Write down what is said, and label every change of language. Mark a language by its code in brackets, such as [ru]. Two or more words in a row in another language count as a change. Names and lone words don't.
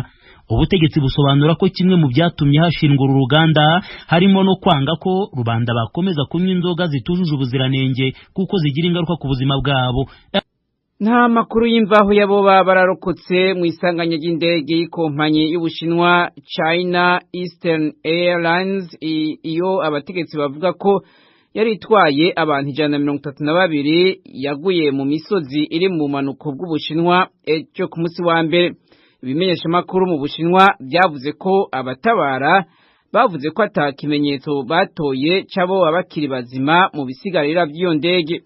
[rn] Ubutegetsi busobanura ko kimwe mu byatumye hashingwa uru ruganda harimo no kwanga ko rubanda bakomeza kunywa inzoga zitujuje ubuziranenge kuko zigira ingaruka ku buzima bwabo. Nta makuru y'imvaho yabo bararokotse mu isanganya ry'indege y'ikompanyi y'Ubushinwa China Eastern Airlines iyo abategetsi bavuga ko yari itwaye abantu 132 yaguye mu misozi iri mu manuko bw'Ubushinwa ejo ku munsi wa mbere. Ibimenyesha makuru mu Bushinwa byavuze ko abatabara bavuze ko atakimenyetso batoye cabo abakiri bazima mu bisigarira by'iyo ndege.